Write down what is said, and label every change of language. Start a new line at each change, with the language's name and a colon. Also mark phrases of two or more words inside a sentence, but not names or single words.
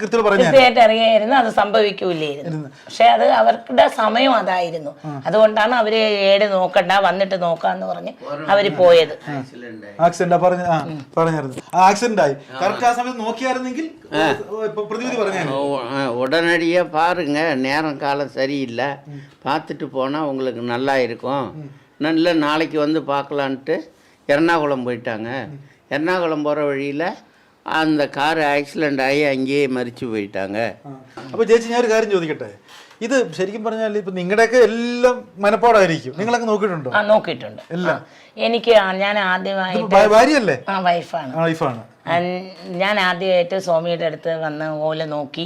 Malayalam: കൃത്യമായിട്ട് അറിയായിരുന്നു അത് സംഭവിക്കൂലായിരുന്നു. പക്ഷെ അത് അവരുടെ സമയം അതായിരുന്നു. അതുകൊണ്ടാണ് അവര് ഏട് നോക്കണ്ട, വന്നിട്ട് നോക്കാന്ന് പറഞ്ഞ് അവര് പോയത്. ആക്സിഡന്റ് പറഞ്ഞായിരുന്നു. ആക്സിഡന്റ് ആയി. കറക്റ്റ് ആ സമയത്ത് നോക്കിയായിരുന്നെങ്കിൽ പ്രതിവിധി പറഞ്ഞു.
Tamil: உடனடியே பாருங்க, நேரம் காலம் சரியில்லை, பார்த்துட்டு போனால் உங்களுக்கு நல்லா இருக்கும், நல்ல நாளைக்கு வந்து பார்க்கலான்ட்டு எர்ணாகுளம் போயிட்டாங்க. எர்ணாகுளம் போகிற வழியில் அந்த கார் ஆக்சிடெண்ட் ஆகி அங்கேயே மறித்து போயிட்டாங்க.
Malayalam: അപ്പോൾ ചേച്ചി ഞാൻ ഒരു കാര്യം ചോദിക്കട്ടെ, ഇത് ശരിക്കും പറഞ്ഞാൽ ഇപ്പൊ നിങ്ങളുടെയൊക്കെ എല്ലാം മനപ്പാടായിരിക്കും. നിങ്ങളൊക്കെ നോക്കിയിട്ടുണ്ടോ? ആ നോക്കിയിട്ടുണ്ട്. എനിക്ക് ഞാൻ ആദ്യമായിട്ട് ഭാര്യയല്ലേ? വൈഫാണ്. ഞാൻ ആദ്യമായിട്ട് സ്വാമിയുടെ അടുത്ത് വന്ന് ഓല നോക്കി.